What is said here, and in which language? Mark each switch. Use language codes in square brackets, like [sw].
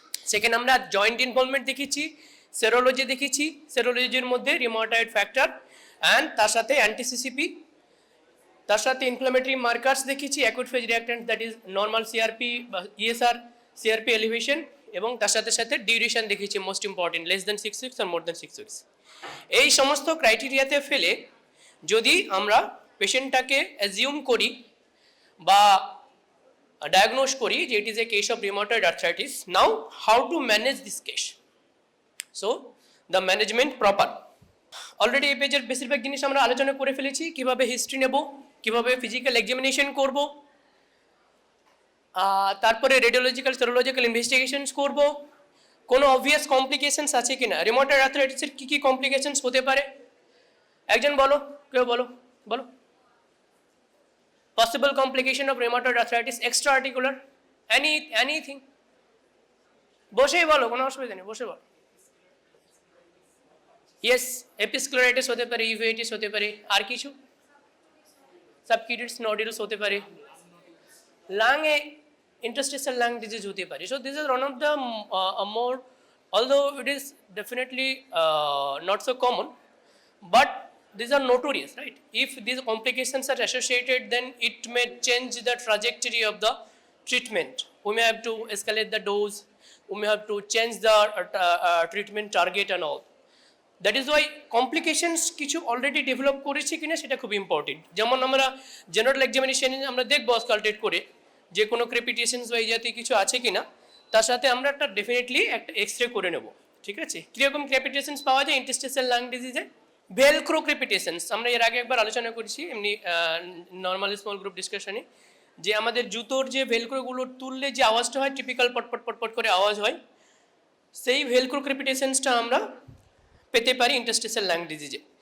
[bn] সেখানে আমরা joint involvement দেখেছি, সেরোলজি দেখেছি, সেরোলজির মধ্যে রিউমাটয়েড ফ্যাক্টর অ্যান্ড তার সাথে অ্যান্টিসিসিপি, তার সাথে ইনফ্লামেটরি মার্কার্স দেখেছি, [en] acute phase reactant that is normal CRP [bn] বা ইএসআর, সিআরপি এলিভেশন, এবং তার সাথে সাথে ডিউরেশন দেখেছি, [en] most important less than 6 weeks [bn] আর মোর দেন 6 উইকস। এই সমস্ত ক্রাইটেরিয়াতে ফেলে যদি আমরা পেশেন্টটাকে অ্যাজিউম করি বা diagnose করি যে [en] it is a case of rheumatoid arthritis. Now how to manage this case? So the management proper. [bn] Already এই পেজের বেশিরভাগ জিনিস আমরা আলোচনা করে ফেলেছি, কিভাবে হিস্ট্রি নেব, কিভাবে ফিজিক্যাল এক্সামিনেশন করব, তারপরে রেডিওলজিক্যাল সেরোলজিক্যাল ইনভেস্টিগেশনস করব, কোনো অবভিয়াস কমপ্লিকেশনস আছে কিনা, রিউমাটয়েড আর্থ্রাইটিসের কী কী কমপ্লিকেশনস হতে পারে, একজন বলো, কেউ বলো, বলো। [en] Possible complication of rheumatoid arthritis, extra articular, anything. [bn] বসেই বলো, কোনো অসুবিধা নেই, বসে বলো। ইয়েস, এপিসক্লেরাইটিস হতে পারে, ইউভেইটিস হতে পারে, আর কিছু সাবকিউটেনিয়াস নোডুলস হতে পারে, লাংয়ে interstitial lung disease হতে পারে। [en] So this is one of the more, although it is definitely not so common, but these are notorious, right? If these complications are associated, then it may change the trajectory of the treatment. We may have to escalate the dose, we may have to change the treatment target and all. That is why complications [bn] কিছু already develop করেছি কিনা সেটা খুব important. যেমন আমরা general এক্সামিনেশনে আমরা দেখবো স্কালটেট করে যে কোনো ক্রেপিটেশনস বা এই জাতীয় কিছু আছে কিনা, তার সাথে আমরা একটা ডেফিনেটলি একটা এক্স-রে করে নেব, ঠিক আছে? কীরকম ক্রেপিটেশনস পাওয়া যায় ইন্টারস্টিশিয়াল লাং ডিজিজে? ভেলক্রো ক্রেপিটেশনস আমরা এর আগে একবার আলোচনা করেছি এমনি নর্মাল স্মল গ্রুপ ডিসকাশনে, যে আমাদের জুতোর যে ভেলক্রোগুলো তুললে যে আওয়াজটা হয়, টিপিক্যাল পটপট পটপট করে আওয়াজ হয়, সেই ভেলক্রো ক্রেপিটেশনসটা আমরা পেতে পারি ইন্টারস্টিশিয়াল লাং ডিজিজে।